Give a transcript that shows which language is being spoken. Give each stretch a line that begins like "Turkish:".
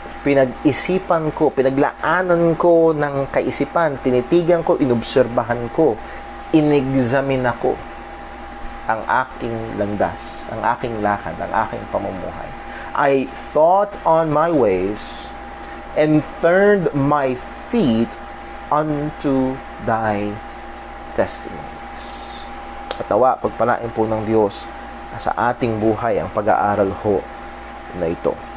Filipino: Pinag-isipan ko, pinaglaanan ko ng kaisipan, tinitigan ko, inobserbahan ko, inexamine ako ang aking landas, ang aking lakad, ang aking pamumuhay.
English: I thought on my ways and turned my feet unto thy testimonies.
Filipino: At nawa, pagpalain po ng Diyos sa ating buhay ang pag-aaral ho na ito.